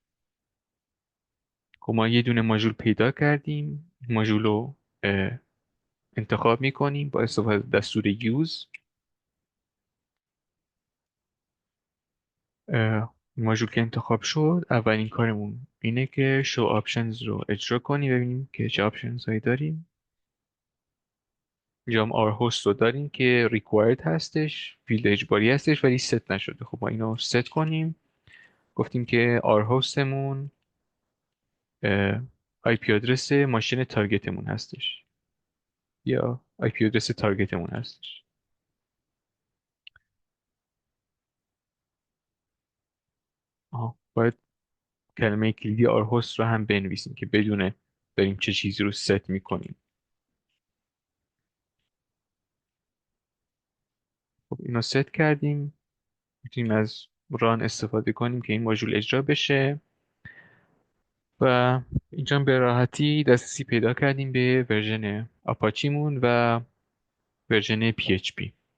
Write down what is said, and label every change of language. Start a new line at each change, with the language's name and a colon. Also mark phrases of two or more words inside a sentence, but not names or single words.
Persian: خب ما یه دونه ماژول پیدا کردیم، ماژول رو انتخاب میکنیم با استفاده از دستور use. ماژول که انتخاب شد، اولین کارمون اینه که
English: show options
Persian: رو اجرا کنیم، ببینیم که چه options هایی داریم. اینجا هم
English: our host
Persian: رو داریم که required هستش، فیلد اجباری هستش ولی ست نشده. خب ما اینو ست کنیم. گفتیم که
English: our hostمون
Persian: IP آدرس ماشین تارگتمون هستش یا IP آدرس تارگتمون هستش. باید کلمه کلیدی
English: our host
Persian: رو هم بنویسیم که بدونه داریم چه چیزی رو ست میکنیم. خب اینو ست کردیم، میتونیم از ران استفاده کنیم که این ماژول اجرا بشه و اینجا به راحتی دسترسی پیدا کردیم به ورژن آپاچیمون و ورژن PHP.